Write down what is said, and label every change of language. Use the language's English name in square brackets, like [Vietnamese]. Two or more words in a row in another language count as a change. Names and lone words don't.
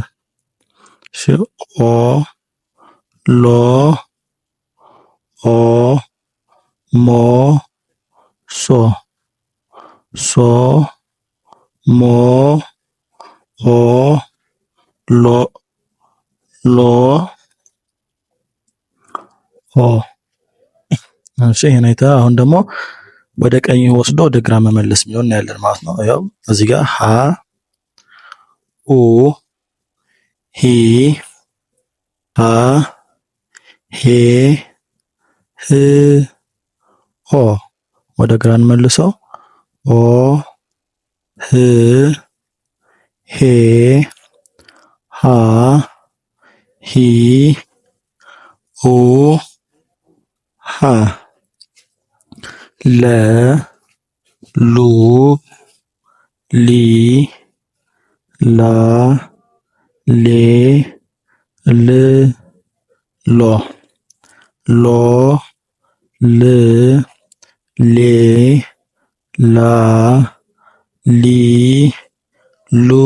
[Amharic] ኦ ሎ ኦ ሞ ሶ ሶ ሞ ኦ ሎ ሎ ሆ። እሺ ይሄን አይተህ አሁን ደግሞ ወደ ቀኝ ወስዶ ወደ ግራ መመለስ የሚሆን እናያለን ማለት ነው። ያው እዚህ ጋር ሀ ሁ ሂ ሃ ሄ ህ ሆ። ወደ ግራ እንመልሰው። ኦ ህ ሄ ሃ ሂ ሁ ሃ ለ ሉ ሊ ላ ሌ ል ሎ ሎ ል ሌ ላ ሊ ሉ